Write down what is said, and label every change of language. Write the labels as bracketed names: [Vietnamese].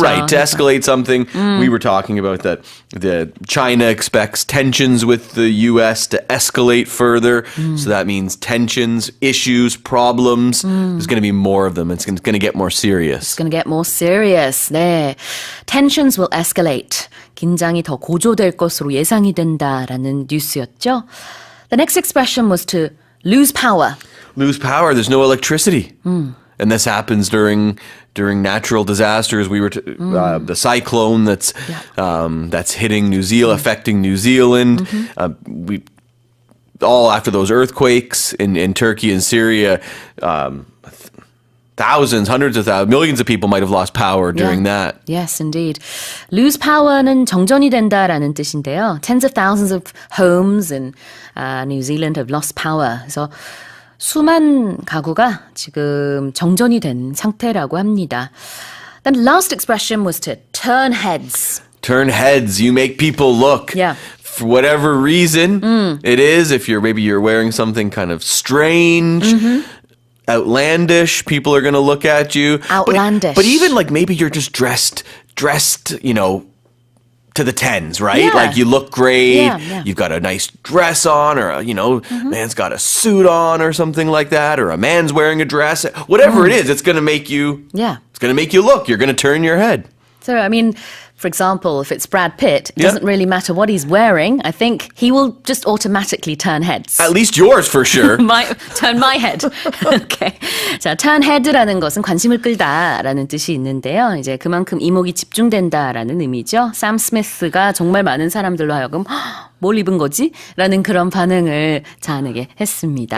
[English] right, to escalate something, we were talking about that. The China expects tensions with the U.S. to escalate further, so that means tensions, issues, problems. There's going to be more of them. It's going to get more serious. It's going to get more serious. 네, tensions will escalate. [Korean] 긴장이 더 고조될 것으로 예상이 된다라는 뉴스였죠. [English] The next expression was to lose power. Lose power. There's no electricity, and this happens during natural disasters. We were the cyclone that's hitting New Zealand, affecting New Zealand. We all after those earthquakes in Turkey and Syria. Thousands, hundreds of thousands, millions of people might have lost power during that. Yes, indeed. [Korean] Lose power는 정전이 된다라는 뜻인데요. [English] Tens of thousands of homes in New Zealand have lost power. [Korean] 그래서 수만 가구가 지금 정전이 된 상태라고 합니다. [English] Then the last expression was to turn heads. Turn heads. You make people look. Yeah. For whatever reason it is, if you're wearing something kind of strange, outlandish, people are going to look at you. Outlandish. But even like maybe you're just dressed, you know, to the tens, right? Yeah. Like you look great. Yeah. You've got a nice dress on, or man's got a suit on, or something like that, or a man's wearing a dress. Whatever it is, it's going to make you. Yeah. It's going to make you look. You're going to turn your head. So, I mean, for example, if it's Brad Pitt, it doesn't really matter what he's wearing. I think he will just automatically turn heads. At least yours, for sure. turn my head. Okay. [Korean] 자, turn head라는 것은 관심을 끌다라는 뜻이 있는데요. 이제 그만큼 이목이 집중된다라는 의미죠. 샘 스미스가 정말 많은 사람들로 하여금 뭘 입은 거지? 라는 그런 반응을 자아내게 했습니다.